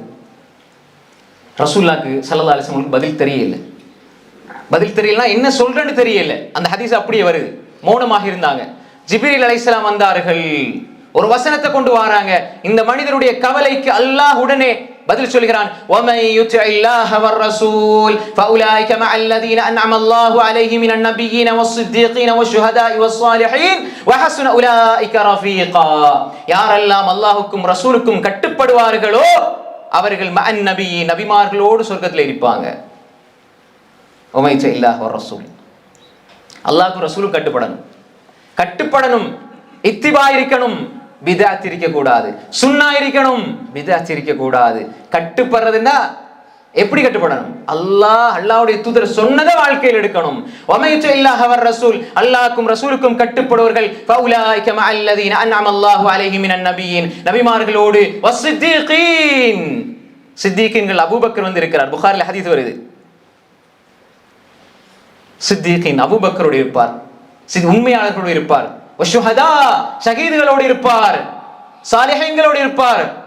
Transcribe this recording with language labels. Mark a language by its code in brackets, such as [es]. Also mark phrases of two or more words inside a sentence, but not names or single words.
[ta] ரசூலுல்லாஹ்க்கு [ar] صلى الله عليه وسلم [ta] பதில் தெரியலனா என்ன சொல்றேன்னு தெரியல. அந்த ஹதீஸ் அப்படியே வருது. மௌனமாக இருந்தாங்க. ஜிப்ரீல் அலைஹிஸ்ஸலாம் வந்தார்கள், ஒரு வசனத்தை கொண்டு வராங்க. இந்த மனிதருடைய கவலைக்கு அல்லாஹ் உடனே பதில் சொல்கிறான். [ar] وَمَن يُطِعِ اللَّهَ وَالرَّسُولَ فَأُولَٰئِكَ مَعَ الَّذِينَ أَنْعَمَ اللَّهُ عَلَيْهِم مِّنَ النَّبِيِّينَ وَالصِّدِّيقِينَ وَالشُّهَدَاءِ وَالصَّالِحِينَ وَحَسُنَ أُولَٰئِكَ رَفِيقًا. [ta] யாரெல்லாம் அல்லாஹ்வுக்கும் ரசூலுக்கும் கட்டுப்படுவார்களோ அவர்கள் [ar] مع النبيين, [ta] நபிமார்களோடு சொர்க்கத்தில் இருப்பாங்க. [ar] وَمَن يُطِعِ اللَّهَ وَالرَّسُولَ, [ta] அல்லாஹ்வுக்கு ரசூலுக்கு கட்டுப்படணும், இத்திபா இருக்கணும், பிதஅத் இருக்க கூடாது, சுன்னா இருக்கணும், பிதஅத் இருக்க கூடாது. கட்டுப்படுறதுன்னா எப்படி கட்டுப்படணும்? அல்லாஹ்வுடைய தூதர் சொன்னதை வாழ்க்கையில் எடுக்கணும். [ar] وَمَن يُطِعِ اللَّهَ وَالرَّسُولَ, [ta] அல்லாஹ்வுக்கும் ரசூலுக்கும் கட்டுப்படுவர்கள் [ar] فَأُولَٰئِكَ مَعَ الَّذِينَ أَنْعَمَ اللَّهُ عَلَيْهِم مِّنَ النَّبِيِّينَ, [ta] நபிமார்களோடு, வஸ்ஸித்தீகீன், சித்தீகீன்கள் அபூபக்கர் வந்து இருக்கிறார். புகாரில ஹதீஸ் வருது. சித்தீகீன் அபூபக்கரோடு இருப்பார், உண்மையாளர்களோடு இருப்பார், வஷுஹதா ஷஹீதுகளோடு இருப்பார், சாலிஹீன்களோடு இருப்பார்.